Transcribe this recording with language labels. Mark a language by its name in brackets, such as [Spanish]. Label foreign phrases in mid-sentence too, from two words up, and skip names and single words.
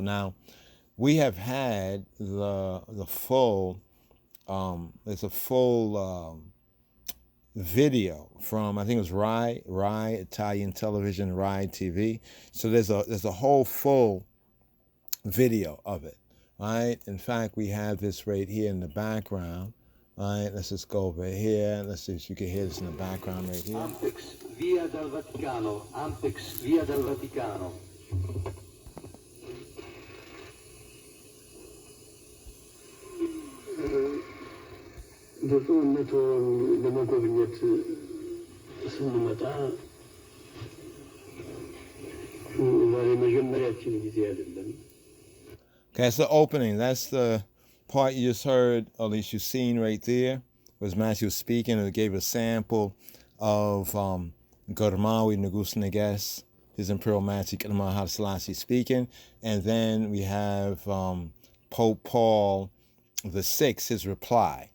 [English] Now, we have had the full, there's a full video from, I think it was Rai Italian television, Rai TV. So there's a whole full video of it, right? In fact, we have this right here in the background. All right, let's just go over here. Let's see if you can hear this in the background right here. [Italian] Ampex via dal Vaticano, Ampex via dal Vaticano. [Amharic] በጦርነቱ ለመጎብኘት ስንመጣ ዛሬ መጀመሪያችን ጊዜ አይደለም። [English] Okay, that's the opening. That's the part you just heard, or at least you've seen right there, was Matthew was speaking, and it gave a sample of Gormawi Negus, His Imperial Majesty Haile Selassie speaking, and then we have Pope Paul VI, his reply.